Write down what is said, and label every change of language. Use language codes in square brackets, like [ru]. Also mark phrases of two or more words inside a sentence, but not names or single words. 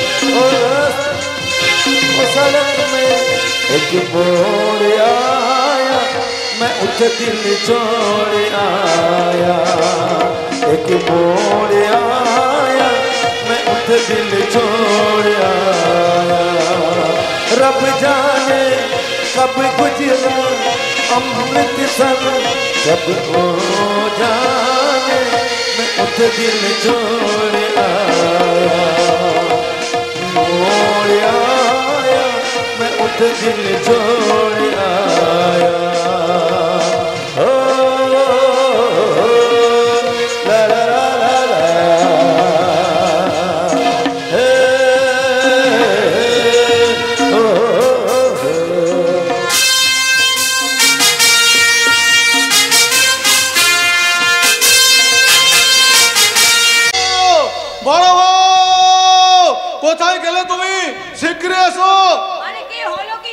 [hi] सड़क में एक मोड़ आया, मैं उठ दिल छोड़ आया, एक मोड़ आया, मैं उठ दिल छोड़ आया, रब जाने कब गुजरा अमृतसर जब हो जाने मैं उस दिल छोड़ आया, मोड़ आया मैं उस दिल छोड़ आया। ओ ला ला ला ला ला, हे ओ [bn] বড় বউ, কোথায় গেলে তুমি? শীঘ্রই এসো। আরে কি হলো কি?